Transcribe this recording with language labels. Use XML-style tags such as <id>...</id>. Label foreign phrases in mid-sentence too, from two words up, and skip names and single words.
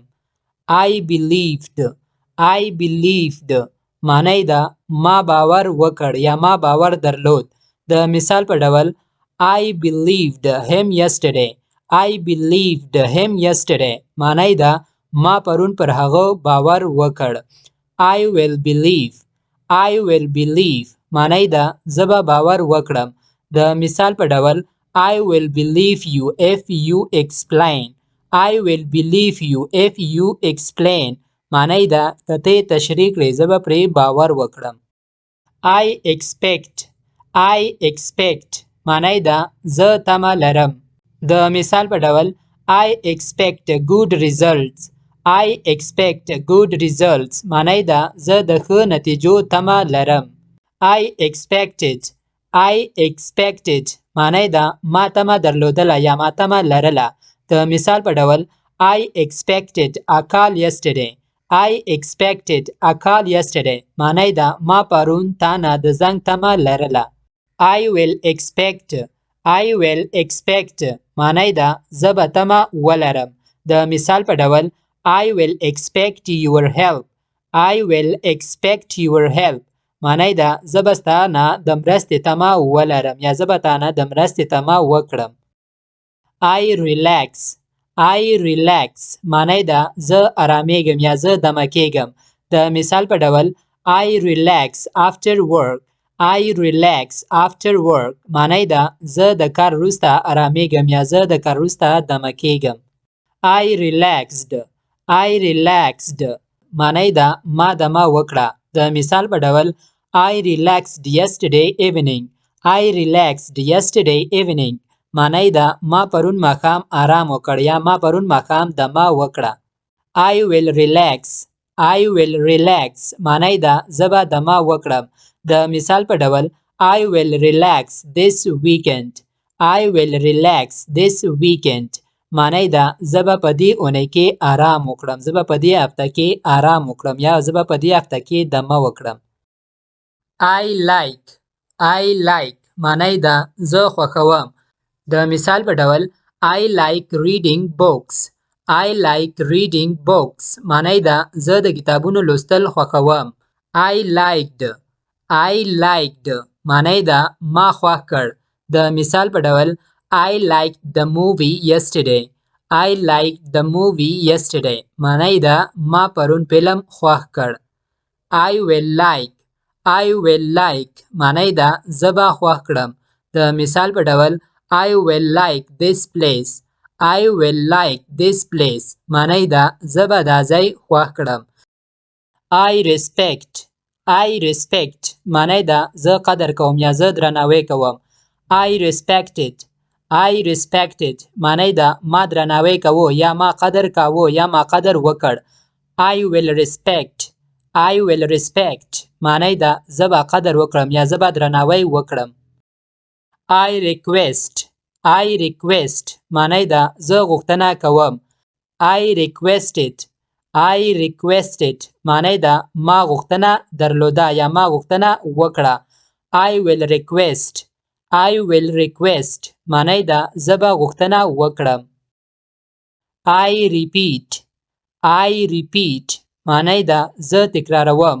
<en>I believed</en> <ps>معنی ده ما باور وکړ یا ما باور درلود. د مثال په ډول</ps> <en>I believed him yesterday</en> <ps>معنی ده ما پرون پر هغه باور وکړ.</ps> <en>I will believe</en> <ps>معنی ده زه به باور وکړم. د مثال په ډول</ps> <en>I will believe you if you explain</en> <ps>معنی ده که ته تشریح کړې زه به پرې باور وکړم.</ps> <en>I expect</en> <ps>معنی ده زه تمه لرم. د مثال په ډول</ps> <en>I expect good results</en> <ps>معنی ده زه د ښه نتیجو تمه لرم.</ps> <en>I expected</en> <ps>معنی ده ما تمه درلودله یا ما تمه لرله. د مثال په ډول</ps> <en>I expected a call yesterday</en> <ps>معنی ده ما پرون تا نه د زنګ تمه لرله.</ps> <en>I will expect</en> <ps>معنی ده زه به تمه ولرم. د مثال په ډول</ps> <en>I will expect your help</en> <ps>معنی ده زه به ستا نه د مرستې تمه ولرم یا زه به تا نه د مرستې تمه وکړم.</ps> <en>I relax</en> <ps>معنی ده زه آرامیږم یا زه دمه کیږم. د مثال په ډول</ps> <en>I relax after work</en> <ps>معنی ده زه د کار وروسته آرامیږم یا زه د کار وروسته دمه کیږم.</ps> <en>I relaxed</en> <ps>معنی ده ما دمه وکړه. د مثال په ډول</ps> <en>I relaxed yesterday evening</en> <ps>معنی ده ما پرون ماښام آرام وکړ یا ما پرون ماښام دمه وکړه.</ps> <en>I will relax</en> <ps>معنی ده زه به دمه وکړم. د مثال په ډول</ps> <en>I will relax this weekend</en> <ps>معنی ده زه به په دې اونۍ کې آرام وکړم، زه به په دې هفته کې آرام وکړم یا زه به په دې هفته کې دمه وکړم.</ps> <en>I like</en> <ps>معنی ده زه خوښوم. د مثال په ډول</ps> <en>I like reading I like reading books</en> <ps>معنی ده زه د کتابونو لوستل خوښوم.</ps> <en>I liked</en> <ps>معنی ده ما خوښ کړ. د مثال په ډول</ps> <en>I liked the movie yesterday. I liked the movie yesterday</en> <ps>معنی ده ما پرون فلم خوښ کړ.</ps> <en>I will like</en> <ps>معنی ده زه به خوښ کړم. د مثال په ډول</ps> <en>I will like this place. I will like this place</en> <ps>معنی ده زه به دا ځای خوښ کړم.</ps> <en>I respect</en> <ps>معنی ده زه قدر کوم یا زه درناوی کوم.</ps> <en>I respected</en> <ps>معنی ده ما درناوی کوو یا ما قدر کاوه یا ما قدر وکړ.</ps> <en>I will respect</en> <ps>معنی ده زه به قدر وکړم یا زه به درناوی وکړم.</ps> <en>I request</en> <ps>معنی ده زه غوښتنه کوم.</ps> <en>I requested</en> <ps>معنی ده ما غوښتنه درلوده یا ما غوښتنه وکړه.</ps> <en>I will request</en> <ps>معنی ده زه به غوښتنه وکړم.</ps> <en>I repeat</en> <ps>معنی ده زه تکراروم.</ps>